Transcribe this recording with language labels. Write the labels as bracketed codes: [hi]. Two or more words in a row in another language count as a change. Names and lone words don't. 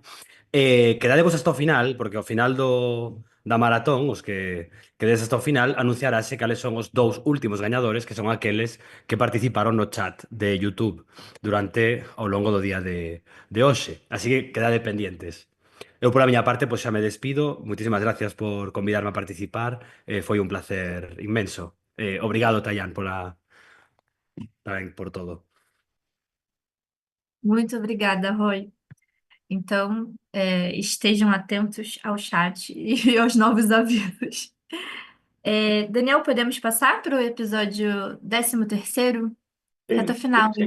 [gl] Quedadevos hasta o final, porque ao final da maratón, os que quedes hasta o final, anunciarase cales son os 2 últimos gañadores, que son aqueles que participaron no chat de YouTube durante ao longo do día de hoxe. Así que quedade pendientes. Eu, pola miña parte, pois xa me despido. Moitísimas gracias por convidarme a participar. Foi un placer inmenso. Obrigado, Tayán, tamén por todo. [pt] Muito obrigada, Roy. Então, estejam atentos ao chat e aos novos avisos. Daniel, podemos passar para o episódio 13º? Reta final. Sim.